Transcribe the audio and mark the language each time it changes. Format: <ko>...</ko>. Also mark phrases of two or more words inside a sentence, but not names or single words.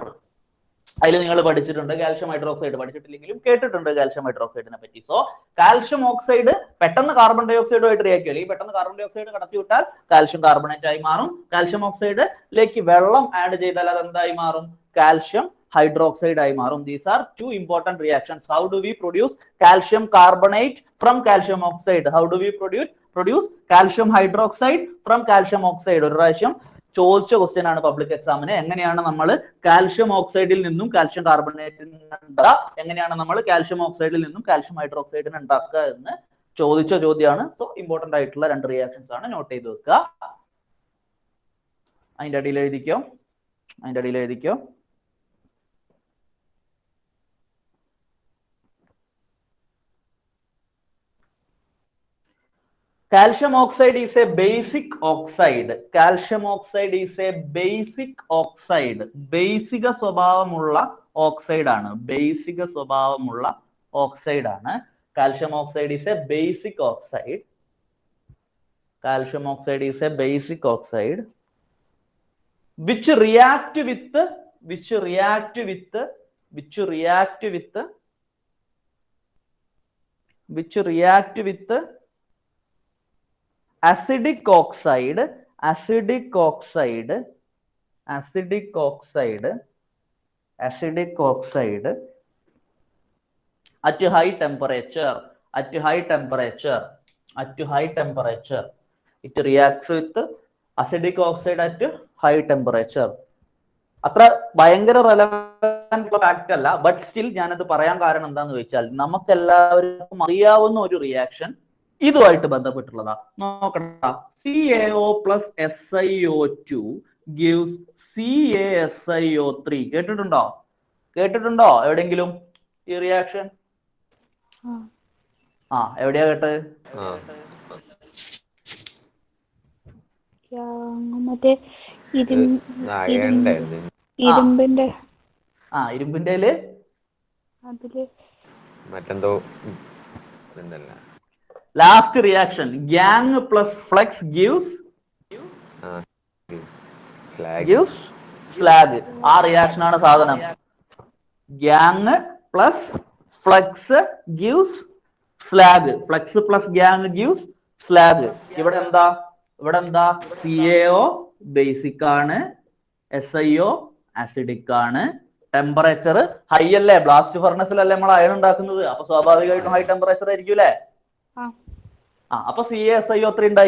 <ml>അതിൽ നിങ്ങൾ പഠിച്ചിട്ടുണ്ട്</ml> <en>calcium hydroxide,</en> <ml>പഠിച്ചിട്ടില്ലെങ്കിലും കേട്ടിട്ടുണ്ട്</ml> <en>calcium hydroxide-ine</en> <ml>പറ്റി.</ml> <en>so calcium oxide</en> <ml>പെട്ടെന്ന്</ml> <en>carbon dioxide-umaayitt</en> <ml>റിയാക്ട് ചെയ്യും. ഈ പെട്ടെന്ന്</ml> <en>carbon dioxide</en> <ml>കടത്തിവിട്ടാൽ</ml> <en>calcium carbonate</en> <ml>ആയി മാറും.</ml> <en>calcium oxide-ilekk</en> <ml>വെള്ളം ആഡ് ചെയ്താൽ അത് എന്തായി മാറും?</ml> <en>calcium hydroxide</en> <ml>ആയി മാറും.</ml> <en>These are two important reactions. How do we produce calcium carbonate from calcium oxide? How do we produce calcium hydroxide from calcium oxide?</en> <ml>ഒരു പ്രാവശ്യം ചോദിച്ച ക്വസ്റ്റ്യൻ ആണ്</ml> <en>public exam-in.</en> <ml>എങ്ങനെയാണ് നമ്മൾ</ml> <en>calcium oxide-il</en> <ml>നിന്നും</ml> <en>calcium carbonate-il</en> <ml>ഉണ്ടാക്കുക, എങ്ങനെയാണ് നമ്മൾ</ml> <en>calcium oxide-il</en> <ml>നിന്നും</ml> <en>calcium hydroxide-in</en> <ml>ഉണ്ടാക്കുക എന്ന് ചോദിച്ച ചോദ്യമാണ്.</ml> <en>so important</en> <ml>ആയിട്ടുള്ള 2 റിയാക്ഷൻസ് ആണ്, നോട്ട് ചെയ്ത് വെക്കുക. അതിന്റെ അടിയിൽ എഴുതിക്കോ.</ml> <en>Calcium oxide is a basic oxide. Calcium oxide is a basic oxide.</en> <ml>ബേസിക സ്വഭാവമുള്ള ഓക്സൈഡ് ആണ്. ബേസിക സ്വഭാവമുള്ള ഓക്സൈഡ് ആണ്.</ml> <en>Calcium oxide is a basic oxide. Calcium oxide is a basic oxide which react with acidic oxide at high temperature. It reacts with acidic oxide at high temperature.</en> <ml>അത്ര ഭയങ്കര</ml> <en>relevant fact</en> <ml>അല്ല,</ml> <en>but still</en> <ml>ഞാനത് പറയാൻ കാരണം എന്താന്ന് ചോദിച്ചാൽ നമുക്ക് എല്ലാവർക്കും അറിയാവുന്ന ഒരു റിയാക്ഷൻ ഇതുമായിട്ട് ബന്ധപ്പെട്ടുള്ളതാ. നോക്കണ്ട,</ml> <en>CaO plus SiO2 gives CaSiO3.</en> <ml>കേട്ടിട്ടുണ്ടോ എവിടെങ്കിലും ഈ റിയാക്ഷൻ? എവിടെയാ കേട്ടത്? മറ്റേ ഇരുമ്പിന്റെ മറ്റെന്തോ</ml> <en>last reaction gang plus flex gives slag.</en> <ml>ആ റിയാക്ഷൻ ആണ് സാധനം.</ml> <en>gang plus flex gives slag. flex plus gang gives slag.</en> <ml>ഇവിടെ എന്താ CaO ബേസിക് ആണ്, SiO ആസിഡിക് ആണ്.</ml> <en>temperature high</en> <ml>അല്ലേ,</ml> <en>blast furnace-il alle</en> <ml>നമ്മൾ അയൺ ഉണ്ടാക്കുന്നത്, അപ്പൊ സ്വാഭാവികമായിട്ടും</ml> <en>high temperature</en> <ml>ആയിരിക്കും അല്ലേ? അപ്പൊ CaSiO3 ഉണ്ടായി.</ml>